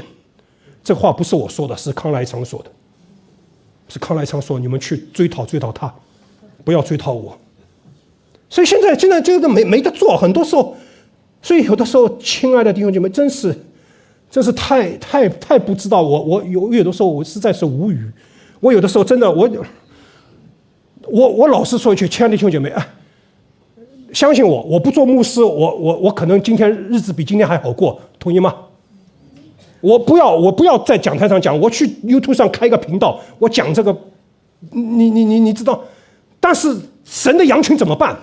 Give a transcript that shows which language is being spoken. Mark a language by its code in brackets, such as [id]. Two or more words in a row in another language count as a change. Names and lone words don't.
[zh] 這話不是我說的，是康來昌說的。是康來昌說，你們去追討他，不要追討我。所以現在这個沒得做，很多時候，所以有的时候，親愛的弟兄姐妹，真是太不知道。我有的時候我實在是無語。我有的時候真的我老實說一句，親愛的弟兄姐妹，相信我，我不做牧師，我可能今天日子比今天還好過，同意嗎？我不要在講台上講，我去 YouTube 上開個頻道，我講這個，你知道，但是神的羊群怎麼辦？